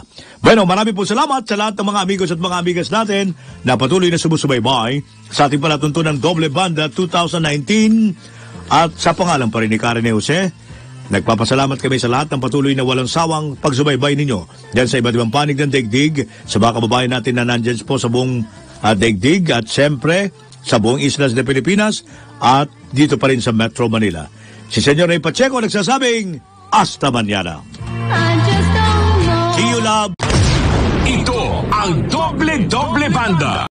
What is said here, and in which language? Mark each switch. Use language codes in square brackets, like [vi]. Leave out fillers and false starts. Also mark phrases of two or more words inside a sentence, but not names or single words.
[tl] Bueno, marami po salamat sa lahat ng mga amigos at mga amigas natin na patuloy na sumusubaybay sa ating palatuntunan ng Doble Banda 2019 at sa pangalan pa rin ni Karen Jose. Nagpapasalamat kami sa lahat ng patuloy na walang sawang pagsubaybay ninyo dyan sa iba't ibang panig ng daigdig, sa mga kababayan natin na nandyan po sa buong daigdig at siyempre sa buong [es] islas de Pilipinas [tl] at dito pa rin sa Metro Manila. Si Senyor Ray Pacheco nagsasabing, [es] hasta mañana. [en] See you, love. [tl] Ito ang Doble Banda.